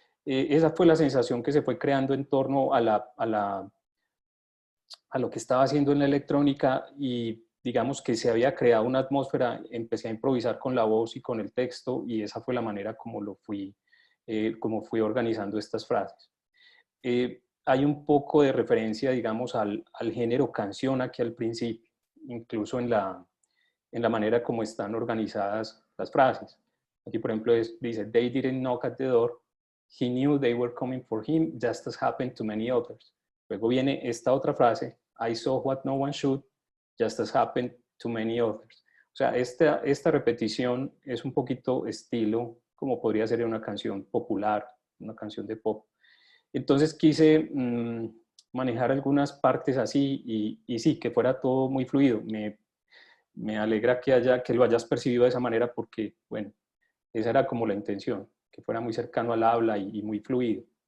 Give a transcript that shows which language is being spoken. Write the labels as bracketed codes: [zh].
[es] Esa fue la sensación que se fue creando en torno a lo que estaba haciendo en la electrónica y digamos que se había creado una atmósfera, empecé a improvisar con la voz y con el texto y esa fue la manera como fui organizando estas frases. Hay un poco de referencia, digamos, al género canción aquí al principio, incluso en la manera como están organizadas las frases. Aquí, por ejemplo, dice, [en] they didn't knock at the door, he knew they were coming for him, just as happened to many others. [es] Luego viene esta otra frase, [en] I saw what no one should, just as happened to many others. [es] O sea, esta repetición es un poquito estilo, como podría ser una canción popular, una canción de pop. Entonces quise manejar algunas partes así y sí, que fuera todo muy fluido. Me alegra que lo hayas percibido de esa manera porque, bueno, esa era como la intención, que fuera muy cercano al habla y muy fluido.